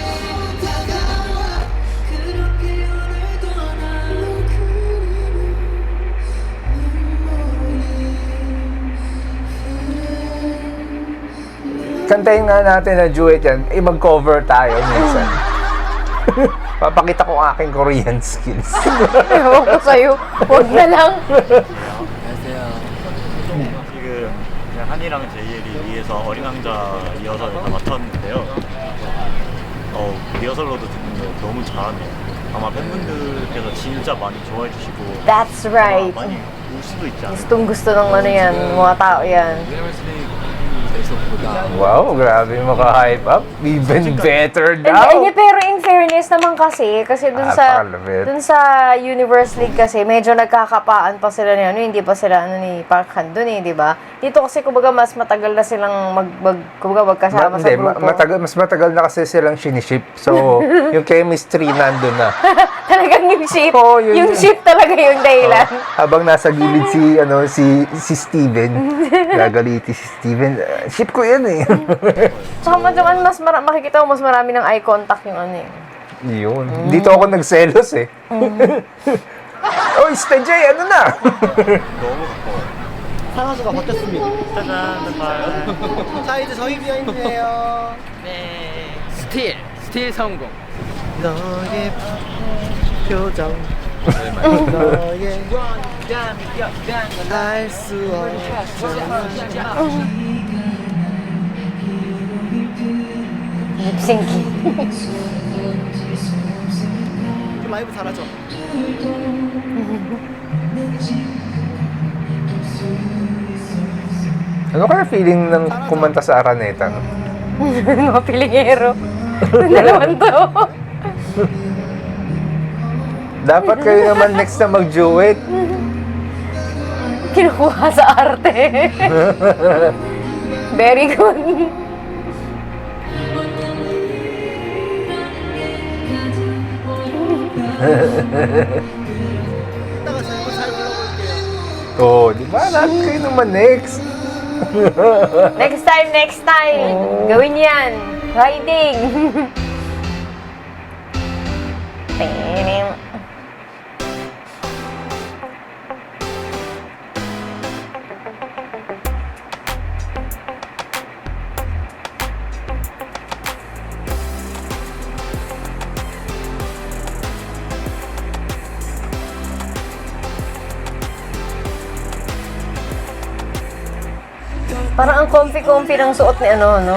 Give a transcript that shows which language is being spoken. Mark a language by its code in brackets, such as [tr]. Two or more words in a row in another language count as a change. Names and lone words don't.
[tl] Kantayin nga natin na duet yan. Mag-cover tayo minsan. Papakita ko ang aking [en] Korean skills. [tl] Ewan ko sa'yo. Huwag na lang. [ko] 지금 그냥 한이랑 제이엘이 위에서 어린 왕자 리허설을 다 맡았는데요. 리허설로도 듣는데 너무 잘하네요. 아마 팬분들께서 진짜 많이 좋아해 주시고 [en] That's [ko] 아마 [en] right. [ko] 많이 올 수도 있지 않을까. [tl] Gustong gusto ng ano yan, mga tao yan. Wow, grabe maka- [en] hype up. Even better And, [tl] daw. pero [en] in fairness [tl] naman kasi Napakalapit. dun sa [en] Universe League [tl] kasi, medyo nagkakapaan pa sila ni ano, hindi pa sila ano ni Park Han dun eh, di ba? Dito kasi kumbaga mas matagal na silang kumbaga magkasama sa Hindi, grupo. mas matagal na kasi silang siniship. So, yung chemistry nandun na. Talagang yung ship, Oo, yun yung yun. ship talaga yung dahilan. Habang nasa gilid si Steven, gagaliti si Steven. Ship ko yan eh. Tsaka madyan, makikita mo mas marami ng eye contact yung ano eh. Yun. Dito ako nagselos eh. Oh, Stajay, ano na? [ko] 너무 가까워요. 상하수가 바뀌었습니다. 짜잔, 짠. 자, 이제 저희 비하인드예요. 스틸 성공. 너의 표정. 너의 알수 없는 립싱키. 라이브 잘하죠? [tl] Ano kaya feeling ng kumanta sa Araneta? [en] No? [tl] Mga pilingero. Dalawang to. Dapat kayo naman next na mag-duet. Kinukuha sa arte. [en] Very good. [ko] 이따가 저희도 잘 불러볼게요. [tl] Oh, di ba? Lahat kayo naman next. Next time. Gawin yan. Riding. Tinim. Parang ang comfy-comfy ng suot ni ano, no?